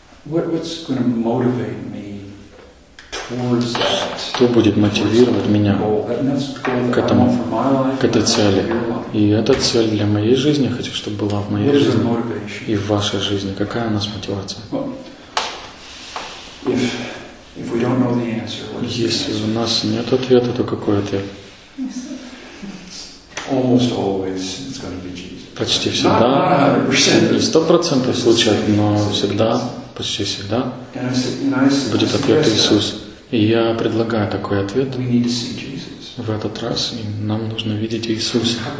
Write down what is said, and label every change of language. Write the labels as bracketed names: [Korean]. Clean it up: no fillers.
[English] What's going to motivate me towards that? [Russian] Что будет мотивировать меня к этому, к этой цели? И эта цель для моей жизни, хочу, чтобы была в моей жизни и в вашей жизни. Какая у нас мотивация? [English] If we don't know the answer, what is the answer? [Russian] Если у нас нет ответа, то какой ответ? [English] Almost always it's going to be Jesus. [Russian] Почти всегда. Не 100% случаев, но всегда. Почти всегда будет ответ Иисус. И я предлагаю такой ответ. В этот раз нам нужно видеть Иисуса.